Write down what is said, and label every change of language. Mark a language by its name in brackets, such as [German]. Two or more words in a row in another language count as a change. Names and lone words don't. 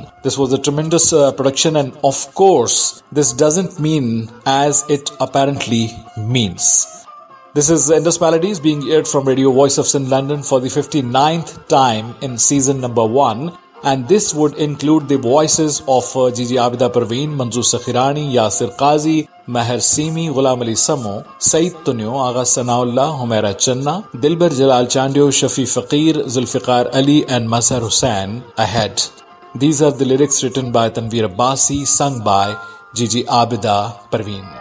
[English] This was a tremendous production, and of course this doesn't mean as it apparently means. This is Indus Melodies being aired from Radio Voice of Sindh London for the 59th time in season number 1. And this would include the voices of Gigi Abida Parveen, Manzoor Sakhirani, Yasir Qazi, Maher Simi, Ghulam Ali Samo, Saeed Tunyo, Agha Sanaullah, Humaira Channa, Dilbar Jalal Chandio, Shafi Faqir, Zulfiqar Ali and Mazhar Hussain ahead. These are the lyrics written by Tanveer Abbasi, sung by Gigi Abida Parveen.